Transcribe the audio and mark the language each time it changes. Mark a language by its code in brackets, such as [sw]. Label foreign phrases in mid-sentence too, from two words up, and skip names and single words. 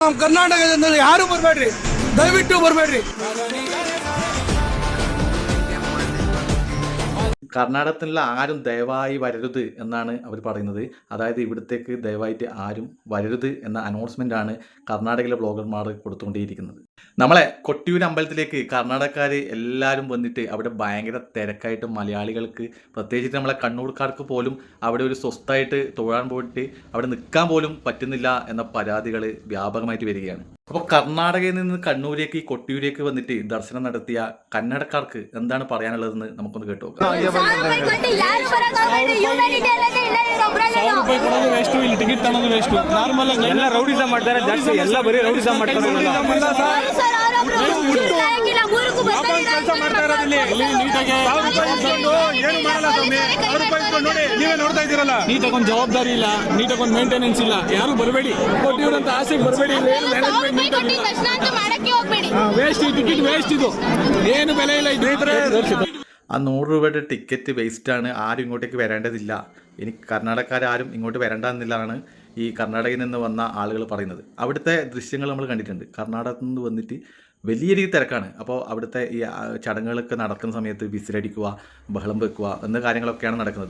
[kn] ಕರ್ನಾಟಕದಿಂದ ಯಾರು ಬರಬೇಡ್ರಿ, ದಯವಿಟ್ಟು ಬರಬೇಡ್ರಿ. [ml] കർണാടകത്തിലുള്ള ആരും ദയവായി വരരുത് എന്നാണ് അവർ പറയുന്നത്. അതായത് ഇവിടത്തേക്ക് ദയവായിട്ട് ആരും വരരുത് എന്ന അനൗൺസ്മെൻ്റ് ആണ് കർണാടകയിലെ ബ്ലോഗർമാർ കൊടുത്തുകൊണ്ടേയിരിക്കുന്നത്. നമ്മളെ കൊട്ടിയൂർ അമ്പലത്തിലേക്ക് കർണാടകക്കാർ എല്ലാവരും വന്നിട്ട് അവിടെ ഭയങ്കര തിരക്കായിട്ട് മലയാളികൾക്ക് പ്രത്യേകിച്ച് നമ്മളെ കണ്ണൂർക്കാർക്ക് പോലും അവിടെ ഒരു സ്വസ്ഥമായിട്ട് തൊഴാൻ പോയിട്ട് അവിടെ നിൽക്കാൻ പോലും പറ്റുന്നില്ല എന്ന പരാതികൾ വ്യാപകമായിട്ട് വരികയാണ്. അപ്പോൾ കർണാടകയിൽ നിന്ന് കണ്ണൂരേക്ക് കൊട്ടിയൂരേക്ക് വന്നിട്ട് ദർശനം നടത്തിയ കന്നഡക്കാർക്ക് എന്താണ് പറയാനുള്ളതെന്ന് നമുക്കൊന്ന് കേട്ടു നോക്കാം. [kn] ಟಿಕೆಟ್ ತಗೊಳ್ಳೋದು ವೇಸ್ಟ್. ನಾರ್ಮಲ್ ಆಗಿ ಎಲ್ಲ ರೌಡಿಸಂ ಮಾಡ್ತಾರೆ, ಜಾಸ್ತಿ ಎಲ್ಲ ಬರೀ ರೌಡಿಸಂ ಮಾಡ್ತಾರೆ. ನೀವೇ ನೋಡ್ತಾ ಇದ್ದೀರಲ್ಲ, ನೀಟಾಗೊಂದು ಜವಾಬ್ದಾರಿ ಇಲ್ಲ, ನೀಟಾಗೊಂದು ಮೇಂಟೆನೆನ್ಸ್ ಇಲ್ಲ. ಯಾರು ಬರಬೇಡಿ, ಕೊಟ್ಟಿವ್ರಂತ ಆಸೆಗೆ ಬರಬೇಡಿ. ವೇಸ್ಟ್, ಈ ಟಿಕೆಟ್ ವೇಸ್ಟ್, ಇದು ಏನು ಬೆಲೆ ಇಲ್ಲ. ಇದು [ml] ആ 100 രൂപയുടെ ടിക്കറ്റ് വേസ്റ്റാണ്, ആരും ഇങ്ങോട്ടേക്ക് വരേണ്ടതില്ല, ഇനി കർണാടകക്കാരും ഇങ്ങോട്ട് വരേണ്ടതെന്നില്ലാണ് ഈ കർണാടകയിൽ നിന്ന് വന്ന ആളുകൾ പറയുന്നത്. അവിടുത്തെ ദൃശ്യങ്ങൾ നമ്മൾ കണ്ടിട്ടുണ്ട്. കർണാടകത്തിൽ നിന്ന് വന്നിട്ട് വലിയ രീതിയിൽ തിരക്കാണ്. അപ്പോൾ അവിടുത്തെ ഈ ചടങ്ങുകളൊക്കെ നടക്കുന്ന സമയത്ത് വിസിലടിക്കുക, ബഹളം വെക്കുക എന്ന കാര്യങ്ങളൊക്കെയാണ് നടക്കുന്നത്.